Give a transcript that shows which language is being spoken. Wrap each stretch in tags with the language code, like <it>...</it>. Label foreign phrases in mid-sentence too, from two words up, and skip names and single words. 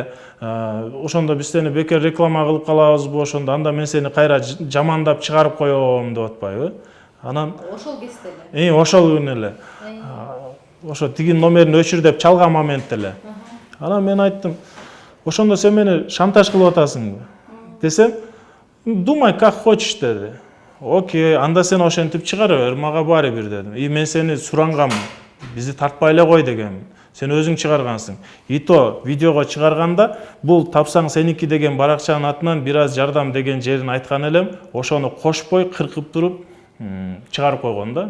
<ky>Ошондо биз сени бекер реклама кылып калабызбы ошондо, анда мен сени кайра жамандап чыгарып коем деп атпайбы. Анан ошол кезде эле. Ошол күнү эле. Ошо тигин номерин өчүр деп чалган моментте эле. Анан мен айттым, ошондо сен мени шантаж кылып атасыңбы? Десем,</ky> <ru>думай как хочешь деди.</ru> <ky>Окей, анда сен ошентип чыгара бер, мага баары бир дедим. И мен сени сурангам, бизди тартпай эле кой дегем. Сен өзүң чыгаргансың. И то видеого чыгарганда бул тапсаң сеники деген баракчанын атынан бир аз жардам деген жерин айткан элем, ошону кошпой кыркып туруп чыгарып койгон да.</ky>